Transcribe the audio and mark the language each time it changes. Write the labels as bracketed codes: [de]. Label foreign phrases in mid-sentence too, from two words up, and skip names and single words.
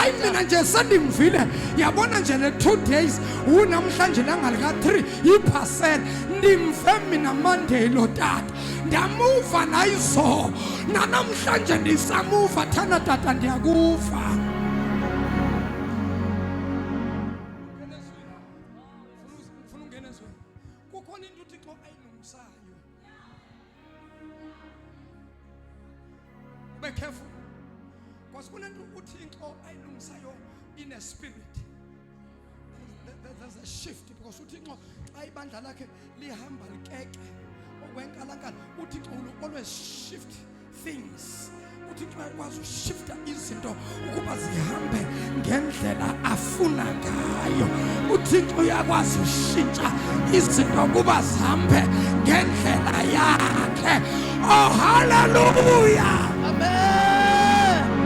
[xh] Hayi mina nje sendimvile. Yabona nje le 2 days unamhlanje nangalika 3 iparcel ndimve mina Monday lo tata. Ndamuva nayizo. Namhlanje ndisamuva thana tata ndiyakuva. Kukhona into uThixo ayilungisayo. [en] Be careful. [xh] Because kunento uThixo ayilungisayo [en] in a spirit. There's a shift because [xh] uThixo xa ibandla lakhe lihamba likeke okwenkalankala, [en] uThixo will always shift things. [xh] uThixo uyakwazi ushifta izinto ukuba zihambe ngendlela afuna ngayo. uThixo uyakwazi ushintsha izinto ukuba zihambe ngendlela yakhe. [en] Oh hallelujah. Amen.